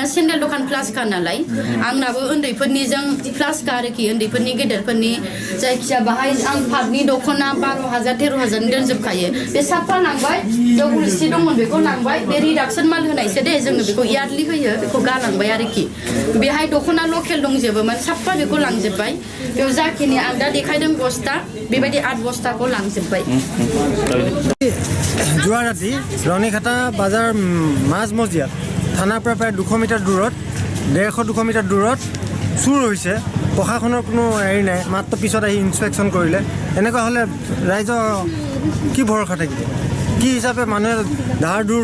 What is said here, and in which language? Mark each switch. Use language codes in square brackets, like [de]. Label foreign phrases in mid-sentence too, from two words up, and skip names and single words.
[brx] सिन्देल दखान प्लासखा नालाय आंनाबो उन्दैफोरनिजों प्लासखा आरोखि उन्दैफोरनि गेदेरफोरनि जायखिया बाहाय आं पाटनि दखना 12,000 13,000 दोनजोबखायो बे साफा लांबाय जौगुलसि दंमोन बेखौ लांबाय बे रिडाक्सन माल होनायसो दे जोङो बेखौ इयारलि होयो बेखौ गालांबाय आरोखि बेहाय दखना लकेल दंजोबोमोन साफा बेखौ लांजोबबाय बेयाव जाखिनि आं दा देखायदों बस्ता बेबायदि 8 बस्ताखौ लांजोबबाय [as] যোৱা ৰাতি ৰণীখাটা বাজাৰ মাজ মজিয়াত থানাৰ পৰা প্ৰায় 200 মিটাৰ দূৰত 150-200 মিটাৰ দূৰত চুৰ হৈছে প্ৰশাসনৰ কোনো হেৰি নাই মাত্ৰ পিছত আহি ইনস্পেকশ্যন কৰিলে এনেকুৱা হ'লে ৰাইজৰ কি ভৰসা থাকিব কি হিচাপে মানুহে ধাৰ দূৰ